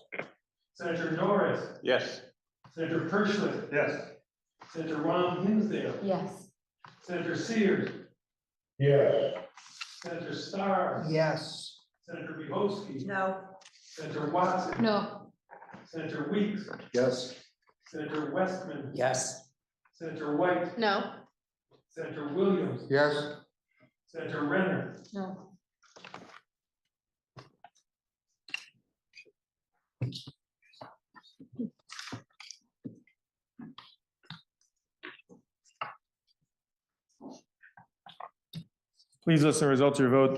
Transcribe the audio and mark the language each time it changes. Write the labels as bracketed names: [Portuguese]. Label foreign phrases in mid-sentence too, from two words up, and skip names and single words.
[English] Senator Norris, Yes. Senator Pershlet, Yes. Senator Ron Hinsdale, Yes. Senator Sears, yes, Senator Starr, Yes. Senator Bihowski, No. Senator Watson, No. Senator Weeks, Yes. Senator Westman, Yes. Senator White, No. Senator Williams, Yes. Senator Renner, No. Please listen to the results of your vote.